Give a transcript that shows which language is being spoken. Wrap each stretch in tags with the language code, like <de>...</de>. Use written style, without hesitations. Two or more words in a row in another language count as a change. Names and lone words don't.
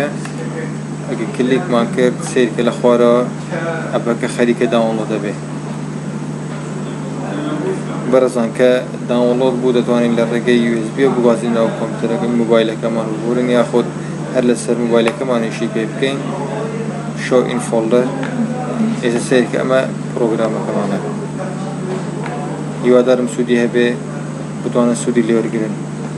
<ckb>ئەگەر کلیکمان کرد سیرکە لە خوارەوە ئەپەکە خەریکە داوڵۆد دەبێ. بەڕێزان کە داوڵۆد بوو دەتوانین لە ڕێگەی USB بوازین ناو کۆمپیوتەرەکە مۆبایلەکەمان ببورن یاخود هەر لەسەر مۆبایلەکەمانیشی پێ بکەین</ckb> <en>show in folder.</en> <ckb>ئێستا سیرکە ئەمە پرۆگرامەکەمانە. هیوادارم سوودی هەبێ بتوانن سوودی لێوەرگرن.</ckb>